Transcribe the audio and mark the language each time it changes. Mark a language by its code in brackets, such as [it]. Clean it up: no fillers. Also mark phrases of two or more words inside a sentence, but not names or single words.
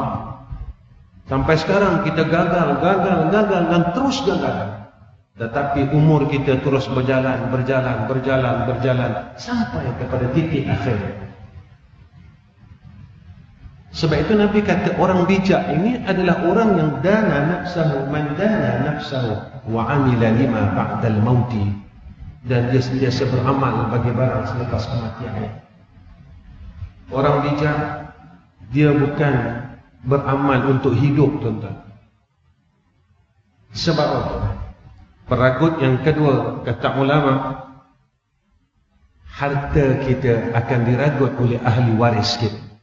[ms] Sampai sekarang kita gagal dan terus gagal. Tetapi umur kita terus berjalan sampai kepada titik akhir. Sebab itu Nabi kata orang bijak ini adalah orang yang [ar] دان نفسه، من دان نفسه وعمل لما بعد الموت, [ms] dan dia sentiasa beramal bagi barang selepas kematian. Orang bijak, dia bukan beramal untuk hidup, tuan-tuan. Sebab apa? Peragut yang kedua, kata ulama, harta kita akan diragut oleh ahli waris kita.